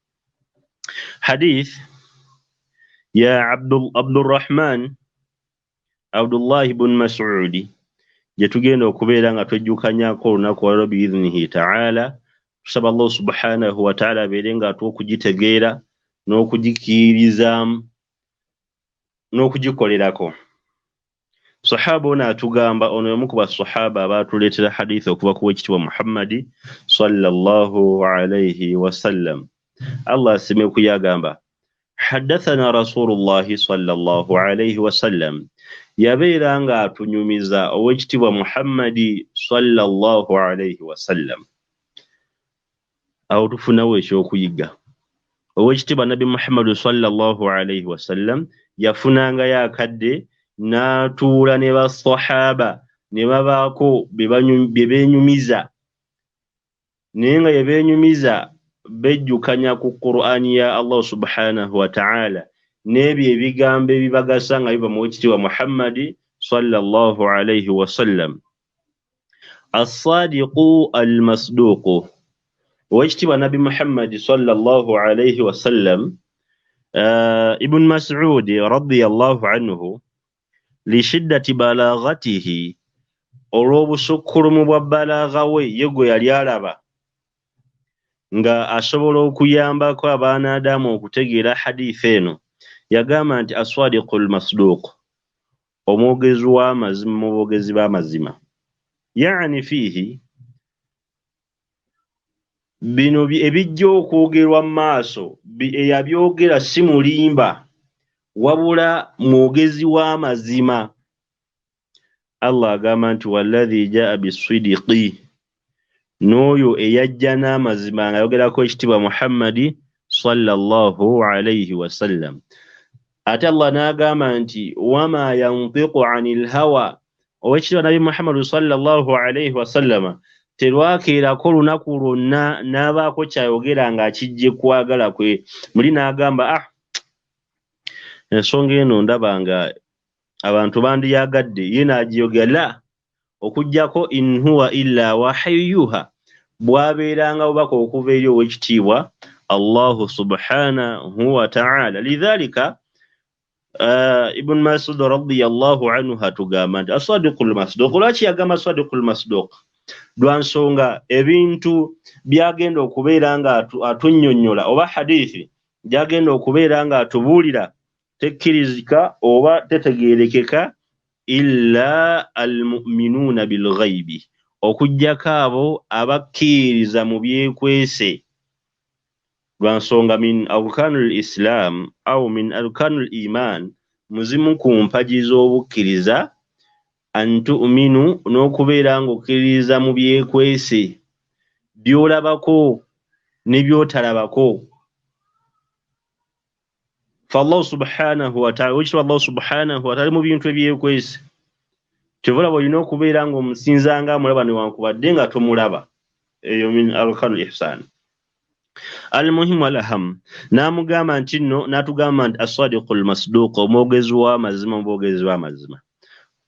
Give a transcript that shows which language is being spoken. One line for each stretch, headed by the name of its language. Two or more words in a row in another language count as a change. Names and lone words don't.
Ganda: Hadith ya Abdurrahman Abdullah ibn Mas'udi gye tugenda okubeera nga twejjukanyako olunaku olwo
Arabic: بإذنه تعالى.
Ganda: Tusaba
Arabic: الله سبحانه وتعالى
Ganda: abeere nga atuwa okugitegeera n'okugikiirizaamu n'okugikolerako. Sahaba ono atugamba, ono y'omu ku basahaba abaatuleetera hadith okuva ku w'ekitiibwa Muhammadi
Arabic: صلى الله عليه وسلم.
Ganda: Allah asime kuyagamba
Arabic: حدثنا رسول الله صلى الله عليه وسلم,
Ganda: yabeera nga atunyumiza ow'ekitiibwa Muhammadi
Arabic: صلى الله عليه وسلم.
Ganda: Awo tufunawo ekyokuyiga. Ow'ekitiibwa Nabi Muhammad
Arabic: صلى الله عليه وسلم
Ganda: yafunanga yakadde n'atuula ne basahaba ne babaako bye beenyumiza, naye nga bye beenyumiza bejjukanya ku Qur'ani ya
Arabic: الله سبحانه وتعالى
Ganda: n'ebyo ebigambo ebibagasa nga biva mu w'ekitiibwa Muhammadi
Arabic: صلى الله عليه وسلم. الصادق المصدوق,
Ganda: ow'ekitiibwa Nabi Muhammadi
Arabic: صلى الله عليه وسلم,
Ganda: Ibn Mas'ud
Arabic: رضي الله عنه لشدة بلاغته,
Ganda: olw'obusukkulumu bwa balagha we ye gwe yali alaba nga asobola okuyambako abaana Adamu okutegeera hadith eno, yagamba nti
Arabic: الصادق المصدوق,
Ganda: omwogezi w'amazima mu boogezi b'amazima.
Arabic: يعني فيه,
Ganda: bino ebijja okwogerwa mu maaso eyabyogera si mulimba wabula mwogezi w'amazima. Allah agamba nti
Arabic: والذي جاء بالصدق,
Ganda: n'oyo eyajja n'amazima nga ayogerako ekitiibwa Muhammadi
Arabic: صلى الله عليه وسلم.
Ganda: Ate Allah n'agamba nti
Arabic: وما ينطق عن الهوى,
Ganda: ow'ekitiibwa Nabi Muhammad
Arabic: صلى الله عليه وسلم
Ganda: terwakeerako olunaku lwonna n'abaako kyayogera ng'akijje kwagala kwe. Muli n'agamba ensonga eno ndaba nga abantu bandiyagadde, ye n'agiyogera okuggyako
Arabic: إن هو إلا وحيها,
Ganda: bwabeeranga bubaka okuva eri ow'ekitiibwa
Arabic: الله سبحانه وتعالى.
Ganda: Lidhalika Ibn Mas'ud
Arabic: رضي الله عنه
Ganda: atugamba nti
Arabic: الصادق المصدوق.
Ganda: Lwaki yagamba
Arabic: الصادق المصدوق?
Ganda: Lwa nsonga ebintu byagenda okubeera nga atunnyonnyola oba hadithi gyagenda okubeera nga atubuulira tekkirizika oba tetegeerekeka
Arabic: إلا المؤمنون بالغيب,
Ganda: okuggyako abo abakkiriza mu byekwese. Lwa nsonga
Arabic: من أركان الإسلام أو من أركان الإيمان,
Ganda: muzimu ku mpagi z'obukkiriza, antu'minu, n'okubeera ng'okkiriza mu byekwese by'olabako ne by'otalabako.
Arabic: الله سبحانه وتعالى,
Ganda: wekitwa
Arabic: الله سبحانه وتعالى
Ganda: mu bintu ebyekwese. Kyovulaba olina okubeera ng'omusinzanga amulaba newankubadde nga tomulaba.
Arabic: Eyo من أركان الإحسان. المهم الأهم,
Ganda: n'amugamba nti nno, n'atugamba nti
Arabic: الصادق المصدوق,
Ganda: omwogezi w'amazima mu boogezi b'amazima.